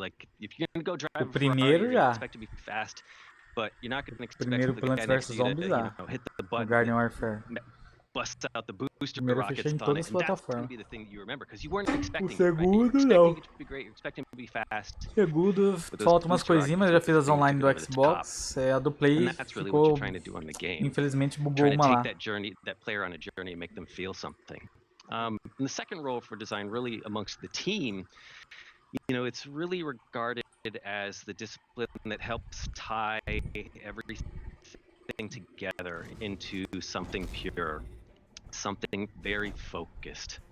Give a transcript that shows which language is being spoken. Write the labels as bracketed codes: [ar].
[en] Like if you're gonna go drive a Ferrari, you're gonna expect to be fast, but you're not gonna expect the guy next to you to hit the button, bust out the booster rockets on it, and that's gonna be the thing that you remember because you weren't expecting it, right? You're expecting it to be great, you're expecting it to be fast. [pt] Segundo, falta umas coisinhas, mas eu já fiz as online do Xbox. A do Play ficou, infelizmente, bugou uma lá. [en] That journey, that player on a journey, and make them feel something. And the second role for design, really amongst the team, it's really regarded as the discipline that helps tie everything together into something pure, something very focused.